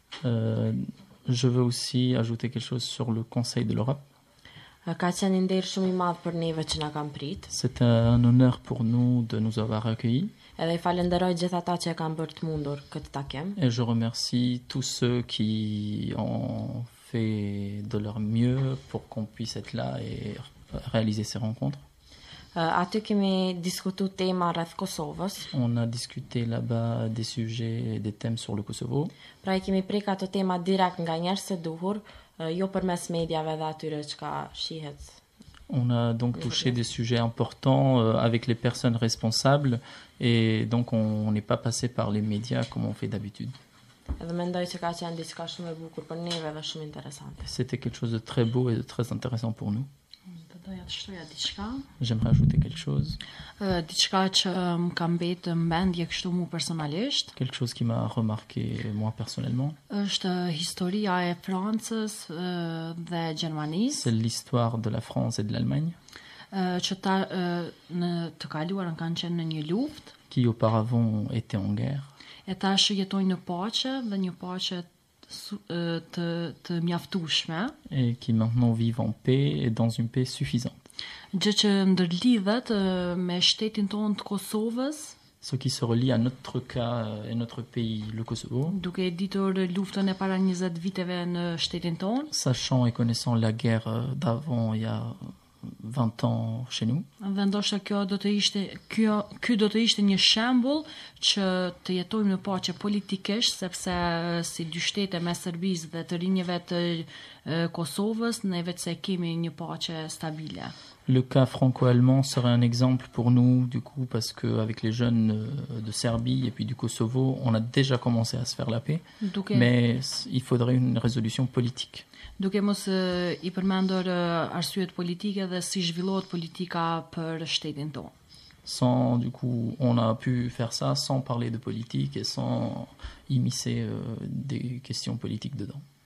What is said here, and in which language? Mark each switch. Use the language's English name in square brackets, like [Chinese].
[French] Je veux aussi ajouter quelque chose sur le Conseil de l'Europe. [Albanian] Ka qenë nder shumë i madh për neve që na kanë prit. [French] C'est un honneur pour nous de nous avoir accueillis. [Albanian] Edhe I falenderoj gjithë ata që e kanë bërë të mundur këtë takim. [French] Et je remercie tous ceux qui ont fait de leur mieux pour qu'on puisse être là et réaliser ces rencontres. [Albanian] Aty kemi diskutuar tema rreth Kosovës. [French] On a discuté là-bas des sujets et des thèmes sur le Kosovo. [Albanian] Pra I kemi prek ato tema direkt nga njerëzit e duhur, jo përmes mediave dhe atyre çka shihet. [French] On a donc touché des sujets importants avec les personnes responsables et donc on n'est pas passé par les médias comme on fait d'habitude. [Albanian] Edhe mendoj që ka qenë diçka shumë e bukur për neve dhe shumë interesante. [French] C'était quelque chose de très beau et de très intéressant pour nous. [Albanian] Doja të shtoja diçka. [French] J'aimerais ajouter quelque chose. [Albanian] Diçka që më ka mbetë në mendje kështu mu personalisht. [French] Quelque chose qui m'a remarqué moi personnellement. [Albanian] Është historia e Francës dhe Gjermanisë. [French] C'est l'histoire de la France et de l'Allemagne. [Albanian] Që ta në të kaluarën kanë qenë në një luftë. [French] Qui auparavant étaient en guerre. [Albanian] E tash jetojnë në paqe dhe një paqe të mjaftueshme. [French] Et qui maintenant vivent en paix et dans une paix suffisante. [Albanian] Gjë që ndërlidhet me shtetin tonë të Kosovës. [French] Ce qui se relie à notre cas et notre pays, le Kosovo. [Albanian] Duke ditur luftën e para 20 viteve në shtetin tonë. [French] Sachant et connaissant la guerre d'avant il y a 20 ans chez nous. [Albanian] Dhe ndoshta ky do të ishte një shembull që të jetojmë në paqe politikisht, sepse si dy shtete me Serbisë dhe të rinjeve të Kosovës, ne vetë kemi një paqe stabile. [French] Le cas franco-allemand serait un exemple pour nous, du coup, parce qu'avec les jeunes de Serbie et puis du Kosovo, on a déjà commencé à se faire la paix, mais il faudrait une résolution politique. [Albanian] Duke mos I përmendur arsyet politike dhe si zhvillohet politika për shtetin tonë. [French] Sans, du coup, on a pu faire ça sans parler de politique et sans immiscer des questions politiques dedans.